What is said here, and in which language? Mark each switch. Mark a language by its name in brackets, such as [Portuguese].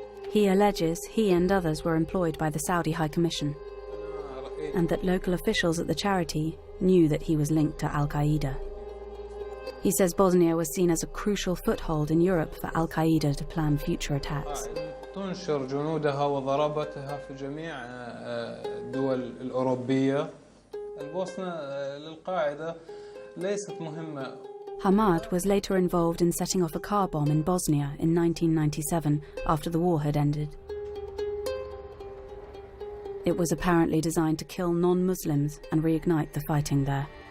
[English] He alleges he and others were employed by the Saudi High Commission, and that local officials at the charity knew that he was linked to al-Qaeda. He says Bosnia was seen as a crucial foothold in Europe for al-Qaeda to plan future attacks. [Arabic] تنشر جنودها وضربتها في جميع الدول الأوروبية. البوسنة للقاعدة ليست مهمة. [English] Hamad was later involved in setting off a car bomb in Bosnia in 1997 after the war had ended. It was apparently designed to kill non-Muslims and reignite the fighting there.